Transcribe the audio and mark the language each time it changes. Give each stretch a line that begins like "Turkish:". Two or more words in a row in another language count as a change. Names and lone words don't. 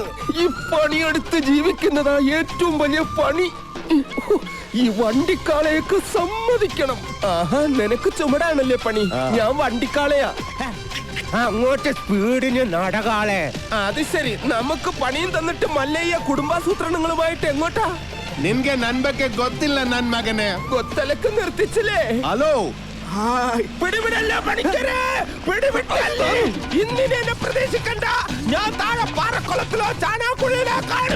Malayalam: ഈ പണിയെടുത്ത് ജീവിക്കുന്നതാ ഏറ്റവും വലിയ പണി. ഈ വണ്ടിക്കാളയൊക്കെ സമ്മതിക്കണം. ആഹാ, നിനക്ക് ചുമടാണല്ലേ പണി, ഞാൻ വണ്ടിക്കാളയാ. അങ്ങോട്ട് സ്പീഡിന് നടകാളെ. അത് ശരി, നമുക്ക് പണിയും തന്നിട്ട് മല്ലയ്യ കുടുംബാസൂത്രണങ്ങളുമായിട്ട് എങ്ങോട്ടാ?
Kannada: ನಿನ್ಗೆ ನನ್ ಬಗ್ಗೆ ಗೊತ್ತಿಲ್ಲ ನನ್ ಮಗನೇ.
Malayalam: കൊത്തലക്ക് നിർത്തിച്ചില്ലേ?
Kannada: ಹಲೋ,
Malayalam: പിടിവിടല്ല പണിക്കരെ, പിടിവിട്ടല്ലേ. ഇന്നിനെ എന്നെ പ്രതീക്ഷിക്കണ്ട. ഞാൻ താഴെ പാറക്കുളത്തിലോ ചാണാക്കുഴിയിലോ